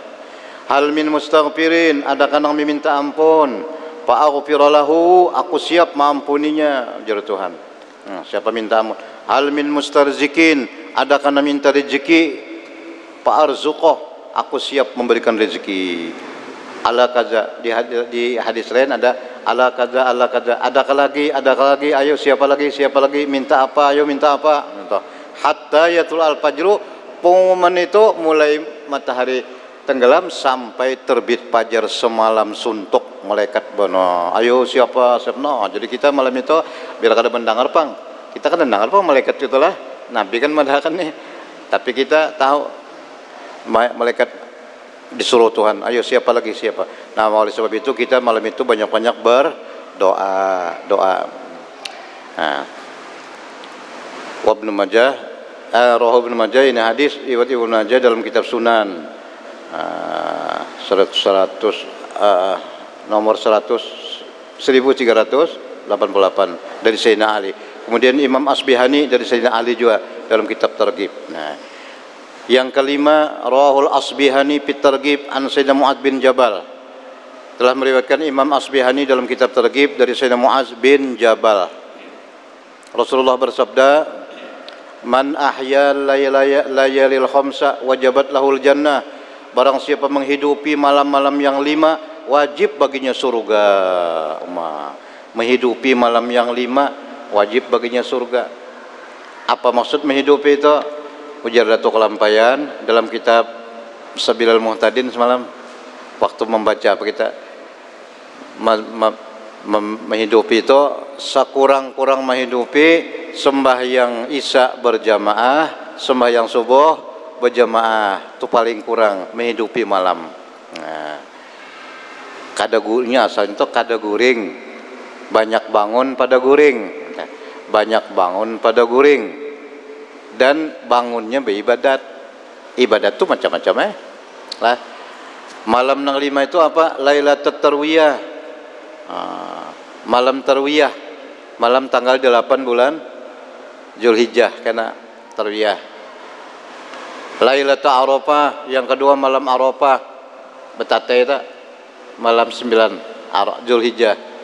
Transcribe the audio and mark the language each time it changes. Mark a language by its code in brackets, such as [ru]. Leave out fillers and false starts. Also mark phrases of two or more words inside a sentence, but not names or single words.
[ar] Hal min mustaghfirin, [bjn] adakah nang meminta ampun? Fa'aghfiralahu, aku siap mengampuninya, jar Tuhan. Nah, siapa minta ampun? [ar] Hal min mustarzikin, [bjn] adakah nang minta rezeki? Fa'arzuqah, aku siap memberikan rezeki. [ar] Ala kaza, [bjn] di hadis lain ada [ar] ala kaza, [bjn] adakah lagi, ayo siapa lagi, minta apa, ayo minta apa. [ar] Hatta yatul al-fajru, [bjn] pengumuman itu mulai matahari tenggelam sampai terbit fajar semalam suntuk, malaikat bono. Ayo siapa. No, jadi kita malam itu biar kada mendengar pang. Kita kan mendengar pang malaikat itulah. Nabi kan mendahkan nih. Tapi kita tahu malaikat disuruh Tuhan, ayo siapa lagi. Nah, oleh sebab itu kita malam itu banyak-banyak berdoa. Nah, Ibnu Majah, Ibnu Majah, ini hadis riwayat Ibnu Majah dalam kitab Sunan. 1388 dari Sayyidina Ali. Kemudian Imam Asbihani dari Sayyidina Ali juga dalam kitab Targhib. Nah, yang kelima, [ar] rawahul Asbihani fit Targhib an Sayyidina Mu'adz bin Jabal. [bjn] Telah meriwayatkan Imam Asbihani dalam kitab Targhib dari Sayyidina Mu'adz bin Jabal. Rasulullah bersabda, [ar] man ahya layalil khamsa wajabat lahul jannah. [bjn] Barang siapa menghidupi malam-malam yang 5, wajib baginya surga. Menghidupi malam yang 5, wajib baginya surga. Apa maksud menghidupi itu? Ujar Datuk Kelampayan dalam kitab Sabilal Muhtadin semalam, waktu membaca apa kita menghidupi itu, sekurang-kurang menghidupi sembahyang Isya berjamaah, sembahyang subuh berjamaah, itu paling kurang menghidupi malam. Nah, kada guringnya asalnya itu kada guring, banyak bangun pada guring, dan bangunnya beribadat. Ibadat itu macam-macam lah. Malam nang 5 itu apa? [ar] Lailatul Tarwiyah, [bjn] malam Tarwiyah, malam tanggal 8 bulan Zulhijjah, karena Tarwiyah. [ar] Lailatul Arafah, [bjn] yang kedua malam Arafah, betate itu malam 9 Zulhijjah.